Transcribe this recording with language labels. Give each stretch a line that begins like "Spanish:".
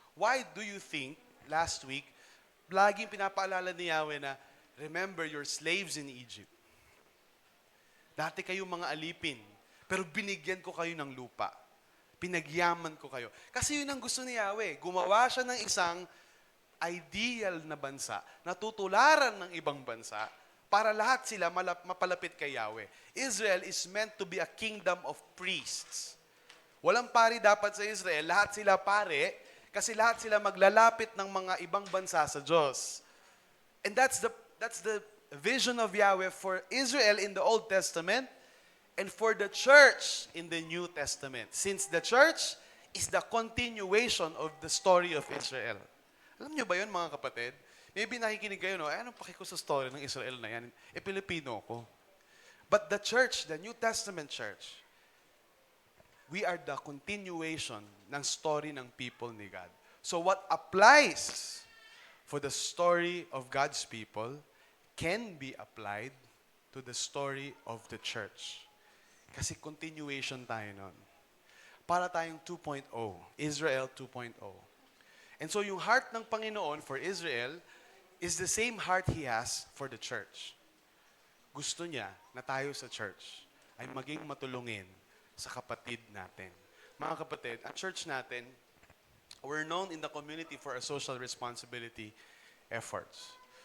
English: Why do you think, last week,
Filipino: laging pinapaalala ni Yahweh na,
English: remember your slaves in Egypt.
Filipino: Dati kayong mga alipin, pero binigyan ko kayo ng lupa. Pinagyaman ko kayo. Kasi yun ang gusto ni Yahweh. Gumawa siya ng isang ideal na bansa na tutularan ng ibang bansa para lahat sila mapalapit kay Yahweh.
English: Israel is meant to be a kingdom of priests.
Filipino: Walang pari dapat sa Israel. Lahat sila pare kasi lahat sila maglalapit ng mga ibang bansa sa Diyos.
English: And that's the vision of Yahweh for Israel in the Old Testament and for the church in the New Testament. Since the church is the continuation of the story of Israel.
Filipino: Alam niyo ba yun, mga kapatid?
English: Maybe nakikinig kayo,
Filipino: anong paki ko sa story ng Israel na yan? Pilipino ko.
English: But the church, the New Testament church, we are the continuation ng story ng people ni God. So what applies for the story of God's people can be applied to the story of the church.
Filipino: Kasi continuation tayo nun.
English: Para tayong 2.0, Israel 2.0. And so yung heart ng Panginoon for Israel is the same heart He has for the church.
Filipino: Gusto niya na tayo sa church ay maging matulungin sa kapatid natin. Mga kapatid, ang church natin,
English: we're known in the community for our social responsibility efforts.